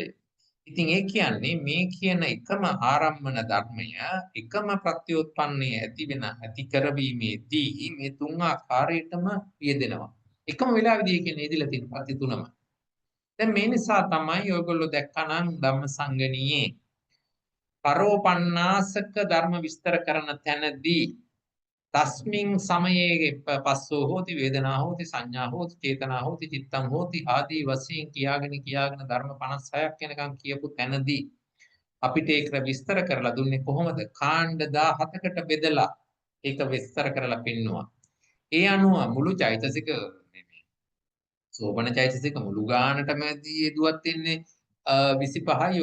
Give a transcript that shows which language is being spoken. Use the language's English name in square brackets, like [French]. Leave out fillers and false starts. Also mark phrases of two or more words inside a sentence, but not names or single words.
[Sinhala] ඉතින් ඒ කියන්නේ මේ කියන එකම ආරම්මන ධර්මය එකම ප්‍රත්‍යෝත්පන්නයේ ඇති කරවීමේදී මේ තුන් ආකාරයටම යෙදෙනවා. එකම වෙලාවෙදී කියන්නේ යෙදিলা තියෙන ප්‍රති තුනම. දැන් මේ නිසා තමයි ඔයගොල්ලෝ දැක්කනම් ධම්මසංගණියේ පරෝපන්නාසක ධර්ම විස්තර කරන තැනදී [Pali] තස්මින් සමයේ පස්සෝ හෝති වේදනා හෝති සංඥා හෝති චේතනා හෝති චිත්තං හෝති [Sinhala] ආදී වශයෙන් කියාගෙන ධර්ම 56ක් වෙනකන් කියපු තැනදී අපිට ඒක විස්තර කරලා දුන්නේ කොහොමද? කාණ්ඩ 17කට බෙදලා ඒක විස්තර කරලා පෙන්නවා. ඒ අනුව මුළු චෛතසික සෝබන චෛතසික මුළු ගානටම යෙදුවත් ඉන්නේ 25යි.